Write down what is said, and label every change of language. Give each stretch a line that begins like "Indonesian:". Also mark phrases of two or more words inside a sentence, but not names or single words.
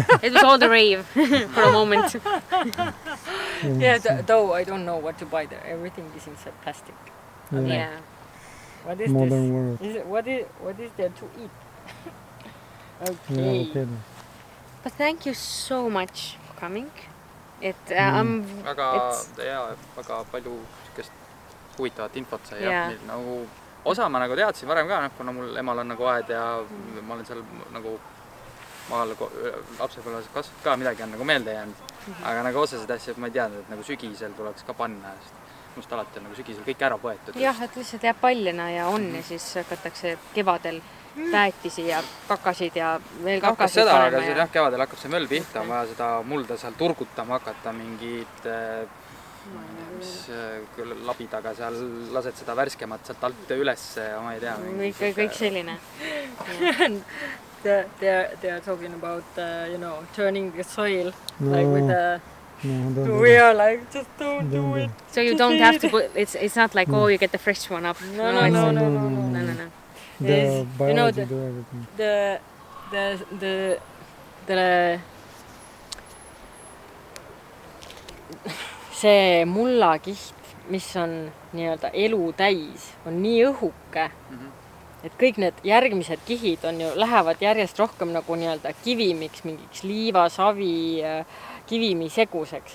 English: It was all the rave for a moment. Yeah, though I don't know what to buy there. Everything is inside plastic. Yeah. What is modern this? world. Is it, what is there to eat? Yeah, Okay. okay. But thank you so much for coming.
Estonian: väga väga palju sükest huvitavat infot sai Jaa. nagu osa ma nagu teadsin varem ka, kuna mul emal on nagu aed ja ma olen seal nagu maal lapsepõlves kasvanud ka, midagi on nagu meelde jäänud. Aga nagu osasid asjad ma ei teadnud, et nagu sügisel tuleks ka panna, sest must alati on nagu sügisel kõik ära põetud. jah, et lihtsalt jääb paljana ja on ja siis hakatakse kevadel väetisi ja kakasid ja veel Hakkas kakasid seda, aga panema siis ja jah, kevadel hakkab see möll pihta, on vaja seda mulda seal turgutama hakata, mingid mis labidaga seal lased seda värskemat sealt alt ülesse ja ma ei tea. kõik selline.
English: They are talking about turning the soil No, like with the no, don't do we that. are like just don't do Don't it. So you don't have to put, it's not like, oh, you get the fresh one up. No. No. The Is, biology do everything.
Estonian: The see mullakiht, mis on nii-öelda elu täis, on nii õhuke, et kõik need järgmised kihid on ju, lähevad järjest rohkem nagu nii-öelda kivimiks, mingiks liivasavi, kivimi seguseks.